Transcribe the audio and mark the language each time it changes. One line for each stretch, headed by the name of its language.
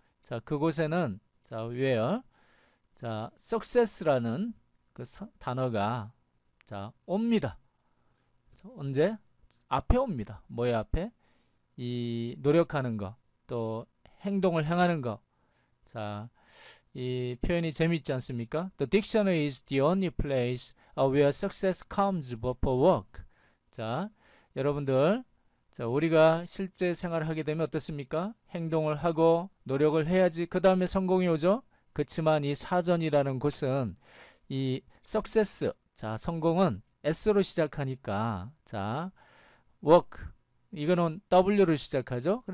Korean: 자, 그곳에는 자, where 자, success라는 그 단어가 자, 옵니다. 자, 언제? 앞에 옵니다. 뭐의 앞에? 이 노력하는 거, 또 행동을 행하는 거. 자, 이 표현이 재미있지 않습니까?
English: The dictionary is the only place where success comes before work.
Korean: 자, 여러분들, 자, 우리가 실제 생활을 하게 되면 어떻습니까? 행동을 하고 노력을 해야지 그 다음에 성공이 오죠. 그렇지만 이 사전이라는 곳은 이 success, 자, 성공은 S로 시작하니까, 자, work, 이거는 W로 시작하죠.